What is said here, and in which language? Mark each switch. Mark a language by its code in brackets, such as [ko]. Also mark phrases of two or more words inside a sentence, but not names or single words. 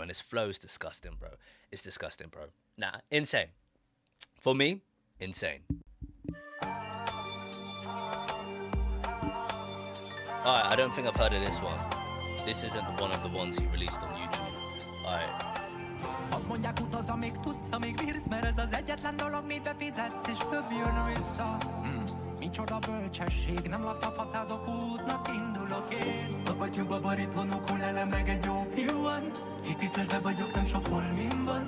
[en] And his flow is disgusting, bro. It's disgusting, bro. Nah, insane. For me, insane. Alright, I don't think I've heard of this one. This isn't one of the ones he released on YouTube. Alright. [hu] Azt mondják, utaz, amíg tudsz, amíg bírsz, mert ez az egyetlen dolog, mibe fizetsz, és több jön vissza. Micsoda bölcsesség, nem lacafacázok, útnak indulok én. A batyúba baríton, ukulele, meg egy jó piuan. Hippie flashbe vagyok, nem sok holmim van.